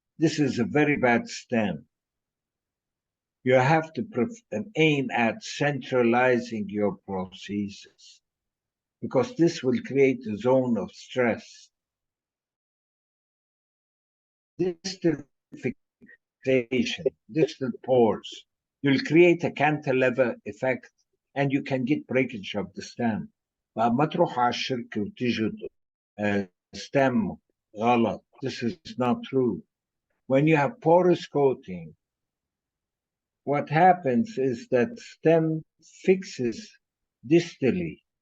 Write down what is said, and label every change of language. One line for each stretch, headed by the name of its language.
English: This is a very bad stem. You have to aim at centralizing your prosthesis, because this will create a zone of stress. Distal fixation, distal pores, you'll create a cantilever effect and you can get breakage of the stem.
Arabic: فما تروح على الشركة وتجد stem غلط.
English: This is not true. When you have porous coating, what happens is that stem fixes distally.